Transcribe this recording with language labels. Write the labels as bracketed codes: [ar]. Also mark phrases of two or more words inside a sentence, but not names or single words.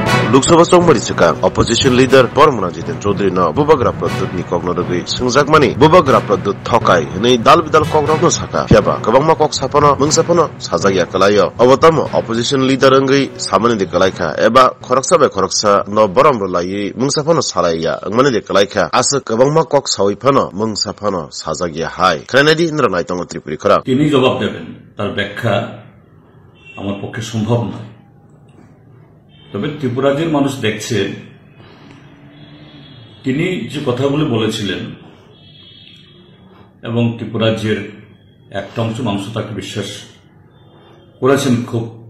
[trp] लोकसभा चौमरी सिका [en] opposition leader [trp] परमना जितेन चौधरी न बुबग्रा प्रद्युत नि कग्नरगै संजाकमानि बुबग्रा प्रद्युत थकाय नै दाल बिदाल कग्रग्न साका फ्याबा गोबांमा कक सापन मंसापन साजागिया कलाय अवतम [en] opposition leader [trp] अंगै सामान्य दे कलायखा एबा खरकसा न बरमरो लायै मंसापन सालाया अंगमानि दे कलायखा आस गोबांमा कक सावैफन मंसापन साजागिया हाय खानायदि इन्द्र नायतंग त्रिपुरी खरा [bn] তিনি জবাব দেবেন তার ব্যাখ্যা আমার পক্ষে সম্ভব নয় তবে ত্রিপুরাজের মানুষ দেখছে তিনি যে কথাগুলো বলেছিলেন এবং ত্রিপুরাজের একটা অংশ মানুষ তাকে বিশ্বাস করেছেন খুব